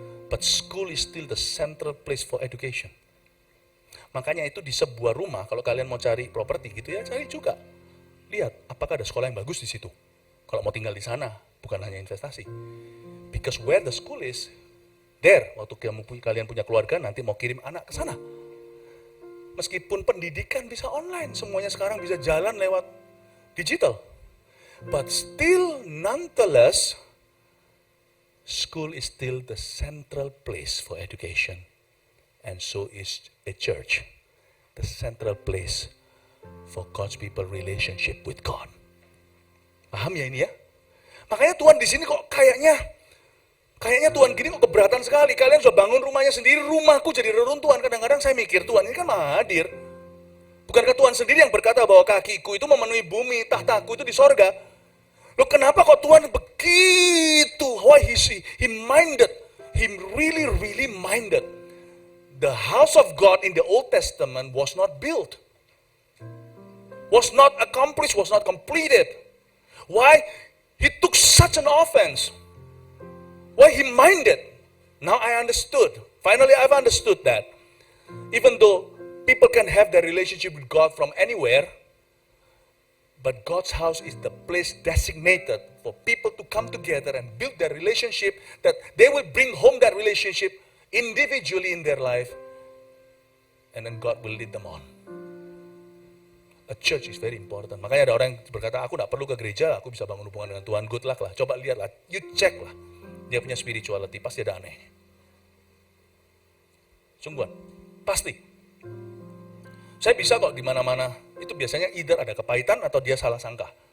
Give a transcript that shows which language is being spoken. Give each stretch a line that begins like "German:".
English: But school is still the central place for education.
Indonesian: Makanya itu di sebuah rumah, kalau kalian mau cari properti gitu ya, cari juga. Lihat, apakah ada sekolah yang bagus di situ. Kalau mau tinggal di sana, bukan hanya investasi.
English: Because where the school is, there,
Indonesian: waktu kalian punya keluarga, nanti mau kirim anak ke sana. Meskipun pendidikan bisa online, semuanya sekarang bisa jalan lewat digital.
English: But still, nonetheless, school is still the central place for education. And so is a church, the central place for God's people relationship with God.
Indonesian: Paham ya ini ya? Makanya Tuhan di sini kok kayaknya Tuhan gini kok keberatan sekali. Kalian sudah bangun rumahnya sendiri, rumahku jadi reruntuhan. Kadang-kadang saya mikir, Tuhan ini kan maha hadir. Bukankah Tuhan sendiri yang berkata bahwa kakiku itu memenuhi bumi, tahtaku itu di sorga? Loh kenapa kok Tuhan begitu?
English: Why he minded, he really minded. The house of God in the Old Testament was not built, was not accomplished, was not completed. Why? He took such an offense. Why he minded? Now I understood. Finally I've understood that. Even though people can have their relationship with God from anywhere, but God's house is the place designated for people to come together and build their relationship, that they will bring home that relationship individually in their life, and then God will lead them on. A church is very important.
Indonesian: Makanya ada orang yang berkata, aku gak perlu ke gereja, aku bisa bangun hubungan dengan Tuhan.
English: Good luck
Indonesian: lah, coba lihatlah,
English: you check
Indonesian: lah. Dia punya spirituality, pasti ada aneh. Sungguhan, pasti. Saya bisa kok di mana-mana. Itu biasanya either ada kepahitan atau dia salah sangka.